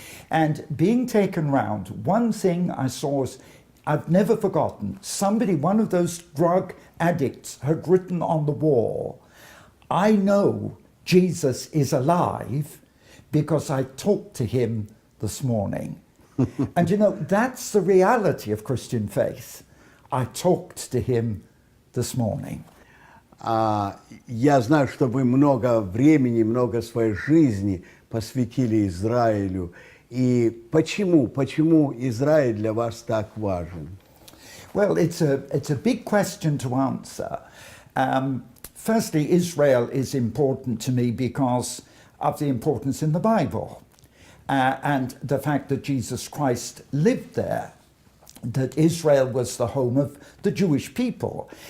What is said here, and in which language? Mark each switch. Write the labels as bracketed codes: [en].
[en] And being taken round, one thing I saw was, I've never forgotten, one of those drug addicts had written on the wall, "I know Jesus is alive because I talked to him this morning." And you know, that's the reality of Christian faith. I talked to him this morning. [ru] Я знаю, что вы много времени, много своей жизни посвятили Израилю. И почему Израиль для вас так важен? [en] Well, it's a big question to answer. Firstly, Israel is important to me because of the importance in the Bible. And the fact that Jesus Christ lived there, that Israel was the home of the Jewish people.